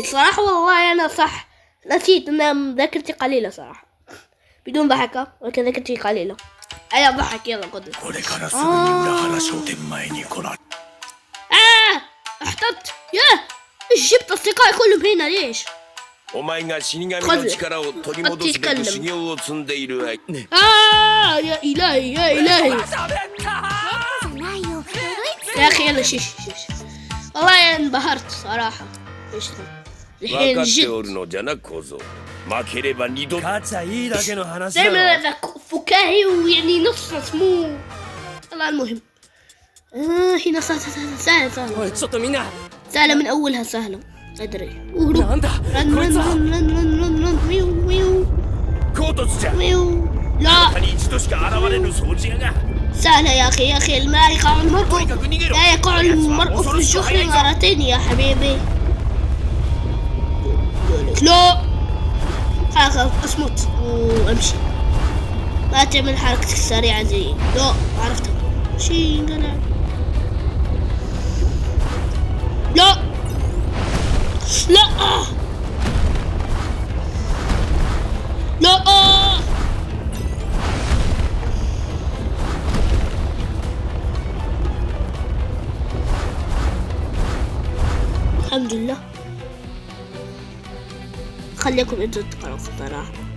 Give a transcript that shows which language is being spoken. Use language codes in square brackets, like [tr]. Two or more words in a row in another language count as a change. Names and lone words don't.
[ar] صراحة والله أنا صح نسيت أن ذاكرتي قليلة صراحة بدون ضحكة ولكن ذاكرتي قليلة. أيا ضحك يلا قدر. احتطت. ايش جبت أصدقائي كلهم هنا ليش؟ [ja] お前が死神の力を取り戻すべく修行を積んでいる間 [ar] يا إلهي يا إلهي يا أخي أنا شيش والله انبهرت صراحة ايش الحين [ja] 分かってお [ar] جد [ja] るのじゃな小僧負ければ二度と勝ちゃいいだけの話だろ [ar] دائما هذا فكاهي ويعني نص مو والله المهم هنا سهلة [ja] おいちょっとみんな [ar] سهلة من أولها سهلة أدري [ja] なんだ [ar] رن [ja] こい [ar] رن [ja] つは [ar] رن رن رن رن رن ويو ويو [ja] コートスじゃ [ar] ويو لا [ja] 他に一度しか現れぬ掃除屋が [ar] سهلة يا أخي ما يقع المرء [ja] とにかく逃げろ [ar] لا يقع المرء في الجحر مرتين يا حبيبي لا خلاص اصمت وامشي لا تعمل حركتك السريعة زي لا عرفتها شي انقلع لا لا لا الحمد لله خليكم انتوا تقرأوا صراحة